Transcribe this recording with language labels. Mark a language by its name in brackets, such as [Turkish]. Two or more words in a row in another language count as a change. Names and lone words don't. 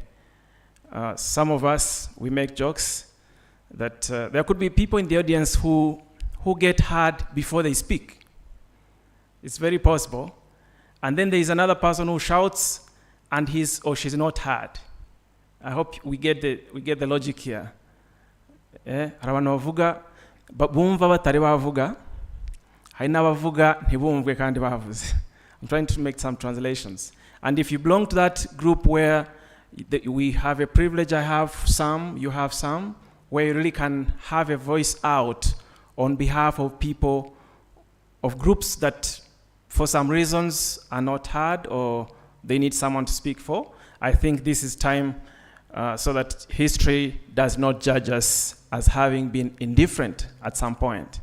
[English] Some of us, we make jokes that there could be people in the audience who get heard before they speak. It's very possible. And then there is another person who shouts and he's or she's not heard. I hope we get the logic here. [Kinyarwanda] Hari abantu bavuga bumva batari bavuga, hari n'abavuga ntibumvwe kandi bavuze. [English] I'm trying to make some translations. And if you belong to that group where we have a privilege, I have some, you have some, where you really can have a voice out on behalf of people, of groups that for some reasons are not heard or they need someone to speak for, I think this is time so that history does not judge us as having been indifferent at some point.